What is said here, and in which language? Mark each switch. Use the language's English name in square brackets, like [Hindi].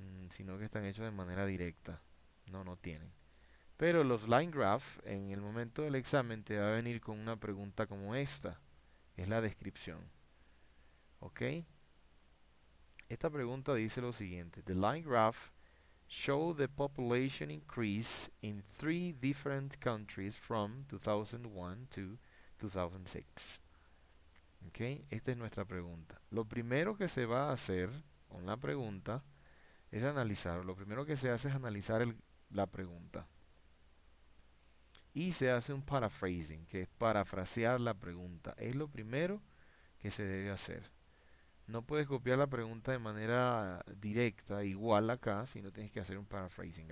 [Spanish] Sino que están hechos de manera directa. No, no tienen. Pero los line graph, en el momento del examen, te va a venir con una pregunta como esta. Es la descripción. ¿Ok? Esta pregunta dice lo siguiente. [English] The line graph show the population increase in three different countries from 2001 to 2006. ¿Ok? [Spanish] Esta es nuestra pregunta. Lo primero que se va a hacer con la pregunta es analizar. Lo primero que se hace es analizar la pregunta. Y se hace un paraphrasing, que es parafrasear la pregunta. Es lo primero que se debe hacer. No puedes copiar la pregunta de manera directa, igual acá, sino tienes que hacer un paraphrasing.